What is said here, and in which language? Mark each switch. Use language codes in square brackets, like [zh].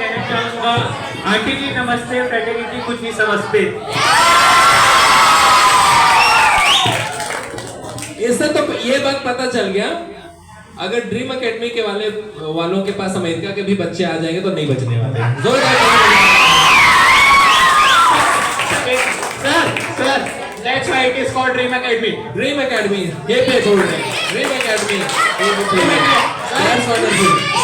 [hi] कहूंगा आंटी जी नमस्ते, फ्रेटर्निटी कुछ नहीं समझते। इससे तो ये बात पता चल गया, अगर ड्रीम एकेडमी के वालों के पास अमेरिका के भी बच्चे आ जाएंगे तो नहीं बचने वाले। जोरदार [en] Sir, that's why it is called Dream Academy. [hi] Dream academy ये पे छोड़ रहे हैं। Dream academy [en] That's wonderful.